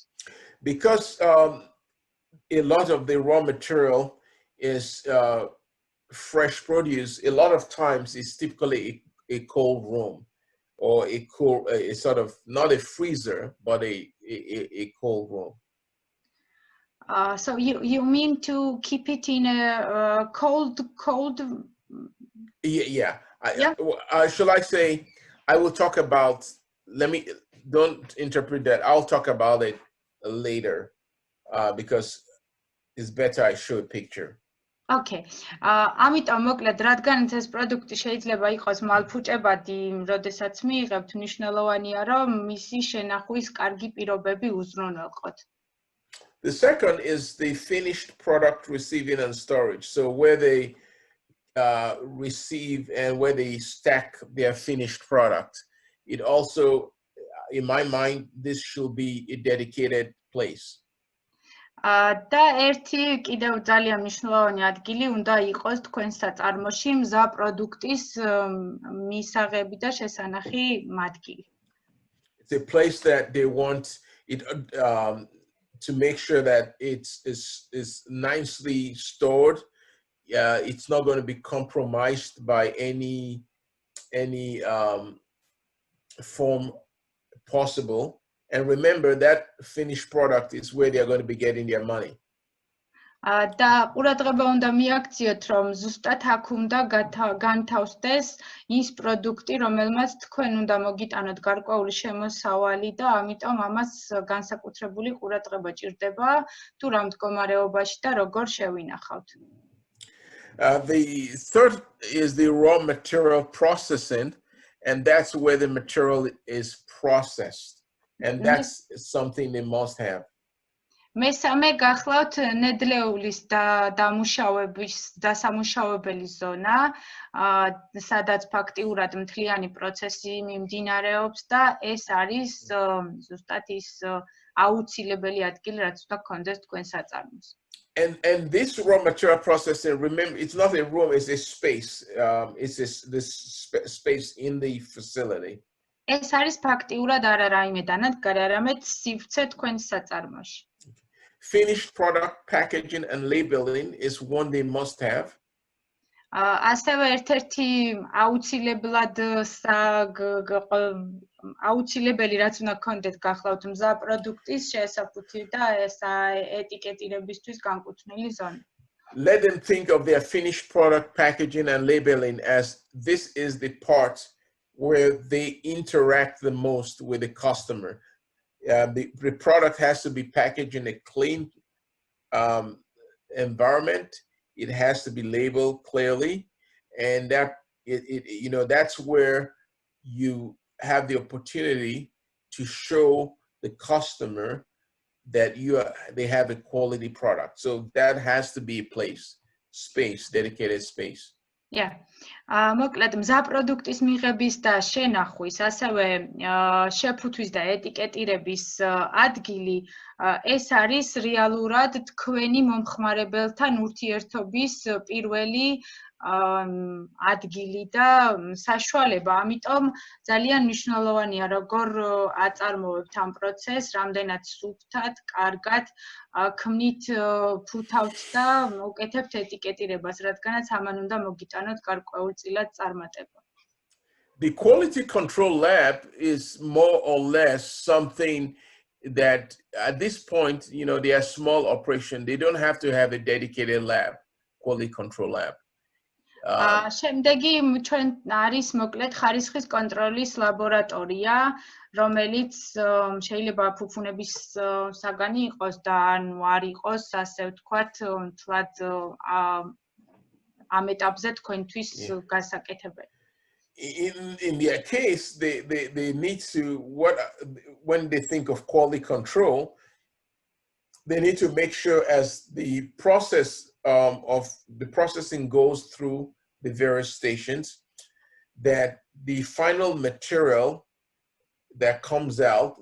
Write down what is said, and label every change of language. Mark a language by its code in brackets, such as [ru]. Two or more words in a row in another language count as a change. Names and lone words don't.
[en] Because a lot of the raw material is fresh produce, a lot of times it's typically a cold room. Or a sort of, not a freezer, but a cold room. So you mean to keep it in a cold? Yeah. Shall I say? I will talk about. Don't interpret that. I'll talk about it later, because it's better I show a picture. Okay. [ka] ამიტომ მოკლედ, რადგან ეს პროდუქტი შეიძლება იყოს მალფუჭებადი, როდესაც მიიღებთ, მნიშვნელოვანია, რომ მისი შენახვის კარგი პირობები უზრუნველყოთ. [en] The second is the finished product receiving and storage. So where they receive and where they stack their finished product. It also, in my mind, this should be a dedicated place. [ka] და ერთი კიდევ ძალიან მნიშვნელოვანი ადგილი უნდა იყოს თქვენ საწარმოში მზა პროდუქტის მისაღები და შესანახი მადგილი. [en] It's a place that they want it to make sure that it's nicely stored. It's not going to be compromised by any form possible. And remember that finished product is where they're going to be getting their money. [ka] და ყურადღება უნდა მიაქციოთ, რომ ზუსტად აქ უნდა განთავსდეს ის პროდუქტი, რომელმაც თქვენ უნდა მოგიტანოთ გარკვეული შემოსავალი და ამიტომ ამას განსაკუთრებული ყურადღება ჭირდება, თუ რა მდგომარეობაში და როგორ შევინახავთ. [en] The third is the raw material processing, and that's where the material is processed. And that's something they must have. [ka] მესამე გახლავთ ნედლეულის დასამუშავებელი ზონა, სადაც ფაქტიურად მთლიანი პროცესი მიმდინარეობს და ეს არის ზუსტად ის აუცილებელი ადგილი, რაც უნდა გქონდეს თქვენ საწარმოს. [en] And this raw material processing, remember, it's not a room, it's a space. It's this space in the facility. [ka] ეს არის ფაქტიურად არა რაიმე დანადგარი, არამედ სივრცე თქვენ საწარმოში. [en] Finished product packaging and labeling is one they must have. [ka] ასევე ერთ-ერთი აუცილებელი რაც უნდა გქონდეთ გახლავთ მზა პროდუქტის შესაფუთი და ეს ეტიკეტირებისთვის განკუთვნილი ზონა. [en] Let them think of their finished product packaging and labeling as this is the part where they interact the most with the customer. The product has to be packaged in a clean environment. It has to be labeled clearly, and that's where you have the opportunity to show the customer that they have a quality product. So that has to be a space, dedicated space. Yeah. [ka] მოკლედ მზა პროდუქტის მიღების და შენახვის, ასევე შეფუთვის და ეტიკეტირების ადგილი ეს არის რეალურად თქვენი მომხმარებელთან ურთიერთობის პირველი ადგილი და საშუალება. ამიტომ ძალიან მნიშვნელოვანია როგორ აწარმოებთ ამ პროცესს, რამდენად სუფთად, კარგად ქმნით ფუთავთ და უკეთებთ ეტიკეტირებას, რადგანაც ამან უნდა მოგიტანოთ გარკვეულწილად წარმატება. [en] The quality control lab is more or less something that at this point, you know, they are small operation. They don't have to have a dedicated lab, quality control lab. [ka] შემდეგი ჩვენ არის მოკლედ ხარისხის კონტროლის ლაბორატორია, რომელიც შეიძლება ფუფუნების საგანი იყოს და ანუ არ იყოს, ასე ვთქვათ, თლად ამ ეტაპზე თქვენთვის გასაკეთებელი. [en] In their case, they need to, when they think of quality control, they need to make sure as the process of the processing goes through the various stations, that the final material that comes out